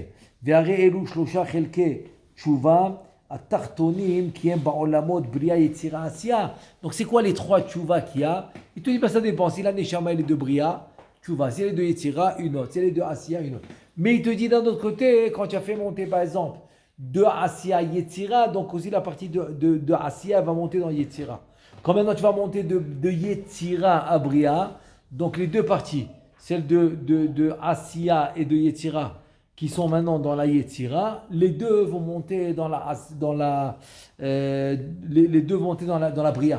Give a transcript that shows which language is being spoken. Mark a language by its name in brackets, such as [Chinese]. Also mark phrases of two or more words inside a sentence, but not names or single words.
[Hebrew] והרי אלו שלושה חלקי תשובה התחתונים qui הם בעולמות בריאה יצירה עשייה. [French] Donc c'est quoi les trois tchouva qu'il y a? Il te dit ça dépend, si la neshama elle est de bria, tchouva, si elle est de yetira, une autre, si elle est de asiya, une autre. Mais il te dit d'un autre côté, quand tu as fait monter par exemple de asiya yetira, donc aussi la partie de asiya va monter dans yetira. Quand maintenant tu vas monter de yetira à bria, donc les deux parties, celle de asiya et de yetira, qui sont maintenant dans la Yetzira, les deux vont monter dans la Bria.